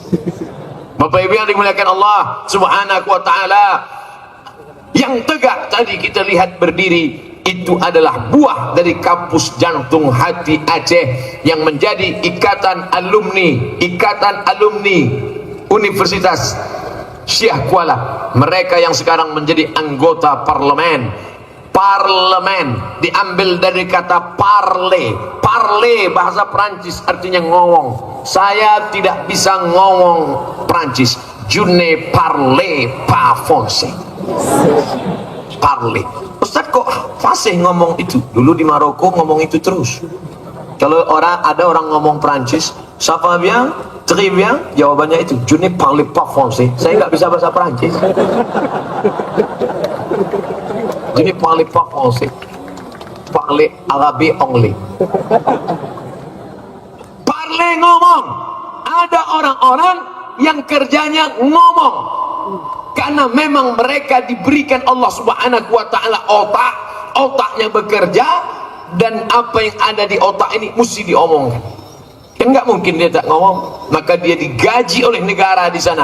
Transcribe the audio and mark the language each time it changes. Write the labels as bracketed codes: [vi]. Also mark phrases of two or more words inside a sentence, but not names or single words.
[id] Bapak Ibu yang dimuliakan Allah [ar] Subhanahu wa taala, [id] yang tegak tadi kita lihat berdiri itu adalah buah dari kampus jantung hati Aceh yang menjadi ikatan alumni Universitas Syah Kuala. Mereka yang sekarang menjadi anggota parlemen diambil dari kata parler. Parler bahasa Prancis artinya ngomong. Saya tidak bisa ngomong Prancis. [fr] Je ne parle pas français. [id] Parler. Ustaz kok fasih ngomong itu? Dulu di Maroko ngomong itu terus. Kalau ada orang ngomong Prancis, [fr] ça va bien, très bien, [id] jawabannya itu, [fr] je ne parle pas français. [id] Saya nggak bisa bahasa Prancis. [fr] Je ne parle pas français. Parle arabe only. Parle ngomong. [id] Ada orang-orang yang kerjanya ngomong. Karena memang mereka diberikan Allah [ar] Subhanahu wa taala [id] otaknya bekerja, dan apa yang ada di otak ini mesti diomongkan. Enggak mungkin dia tak ngomong, maka dia digaji oleh negara di sana.